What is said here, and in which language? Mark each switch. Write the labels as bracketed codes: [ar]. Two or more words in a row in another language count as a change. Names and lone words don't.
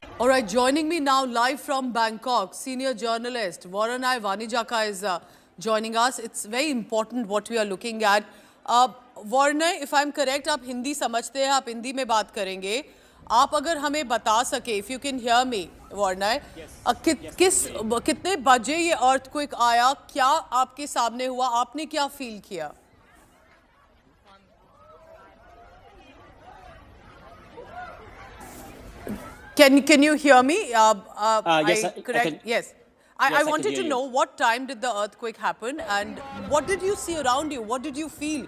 [en] All right, joining me now live from Bangkok, senior journalist Varanai Vanijaka is joining us. It's very important what we are looking at. Varanai, if I'm correct, [hi] आप हिंदी समझते हैं, आप हिंदी में बात करेंगे. आप अगर हमें बता सके, [en] if you can hear me, Varanai, [hi] कितने बजे ये earthquake आया, क्या आपके सामने हुआ, आपने क्या feel किया? [en] Can you hear me? Yes, correct. Yes. I wanted to know what time did the earthquake happen and what did you see around you? What did you feel?